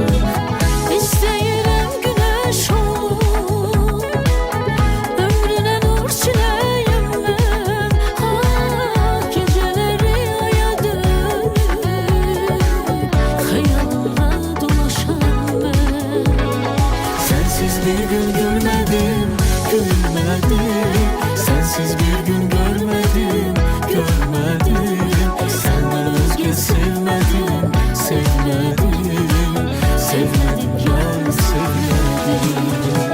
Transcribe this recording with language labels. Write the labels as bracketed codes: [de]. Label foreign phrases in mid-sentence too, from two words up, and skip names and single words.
[az] İstəyirəm günəş olum, ömrünə nur çiləyim mən. Gecələri aya dönüb, xəyalımda dolaşam mən. [tr] Sensiz bir gün gülmedim, gülmedim. Sensiz bir gün görmedim, görmedim. Senden özge sevmedim, sevmedim. Sevmedim yar, sevmedim.